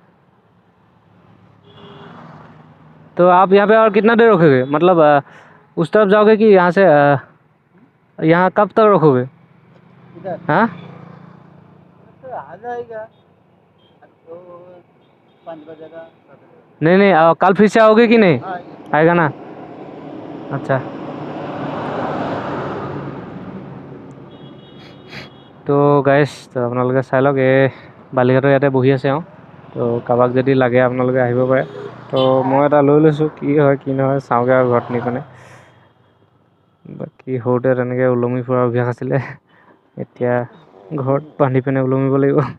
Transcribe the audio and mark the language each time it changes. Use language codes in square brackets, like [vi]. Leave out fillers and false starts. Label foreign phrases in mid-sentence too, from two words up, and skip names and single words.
[hi] तो आप यहाँ पे और कितना देर रखोगे, मतलब उस तरफ जाओगे कि यहाँ से यहाँ कब तक रखोगे? इधर हाँ तो आ जाएगा तो 5 बजेगा। नहीं नहीं, कल फिर से आओगे कि नहीं? हाँ आएगा ना? अच्छा, [as] তো গাইজ, তো আপোনালোকে চাই লওক, এই বালিঘাটৰ ইয়াতে বহি আছে আৰু, তো কাৰোবাক যদি লাগে আপোনালোকে আহিব পাৰে। তো মই এটা লৈ লৈছোঁ, কি হয় কি নহয় চাওঁগৈ আৰু ঘৰত নি পিনে। বাকী সৰুতে তেনেকৈ ওলমি ফুৰাৰ অভ্যাস আছিলে, এতিয়া ঘৰত বান্ধি পিনে ওলমিব লাগিব।